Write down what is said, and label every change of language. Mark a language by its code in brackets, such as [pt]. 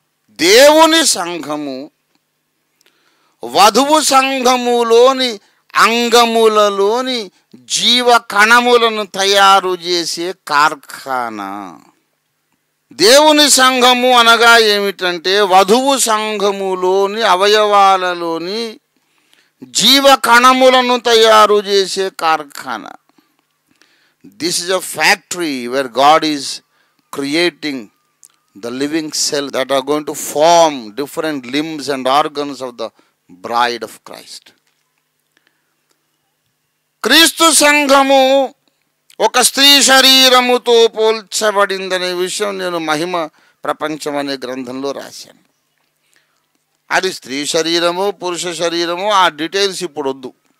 [te] దేవుని సంఘము వధువు సంఘములోని అంగములలోని జీవ కణములను తయారు చేసే కార్ఖానా. దేవుని సంఘము అనగా ఏమిటంటే వధువు సంఘములోని అవయవాలలోని జీవ కణములను తయారు చేసే కార్ఖానా. [en] This is a factory where God is creating the living cell that are going to form different limbs and organs of the bride of Christ. [te] క్రీస్తు సంఘము ఒక స్త్రీ శరీరముతో పోల్చబడిందనే విషయం నేను మహిమ ప్రపంచం అనే గ్రంథంలో రాశాను. అది స్త్రీ శరీరము పురుష శరీరము ఆ డీటెయిల్స్ ఇప్పుడు వద్దు.